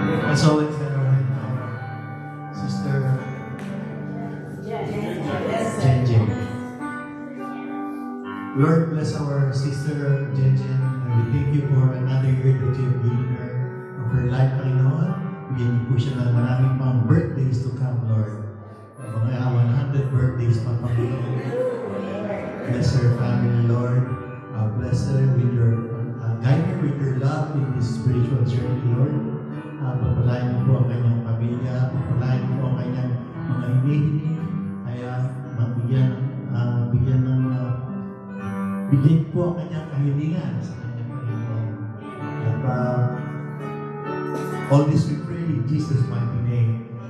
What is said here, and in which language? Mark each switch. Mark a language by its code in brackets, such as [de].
[en] As always, Sister Jen Jen. Lord, bless our sister Jen Jen, and we thank you for another year that you have given her of her life, Panginoon. [tl] Bigyan niyo po siya ng maraming mga [en] birthdays to come, Lord. [tl] Mga 100 birthdays pa, Panginoon. [en] Bless her family, Lord. Bless her with your, guide her with your love in this spiritual journey, Lord. [tl] Papalain niyo po ang kanyang pamilya, papalain niyo po ang kanyang mga hinihiling, kaya bigyan po ang kanyang kahilingan sa kanyang Panginoon. [en] At all this we pray in Jesus' mighty name.